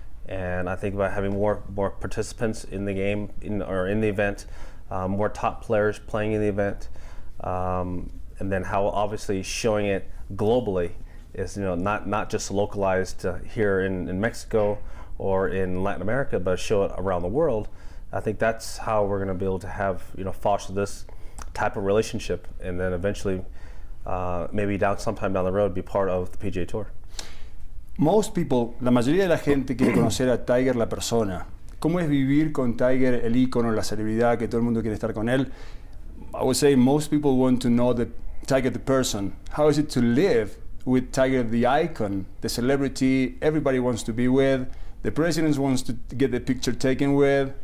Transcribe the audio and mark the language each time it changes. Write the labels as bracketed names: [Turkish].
[English] And I think about having more participants in the game, in the event, more top players playing in the event, and then how obviously showing it globally is not just localized here in Mexico or in Latin America, but show it around the world. I think that's how we're going to be able to have foster this type of relationship, and then eventually maybe sometime down the road be part of the PGA Tour. Most people, [Spanish] la mayoría de la gente quiere conocer a Tiger la persona. ¿Cómo es vivir con Tiger, el ícono, la celebridad, que todo el mundo quiere estar con él? [English] I would say most people want to know the Tiger the person. How is it to live with Tiger the icon, the celebrity everybody wants to be with, the president wants to get the picture taken with?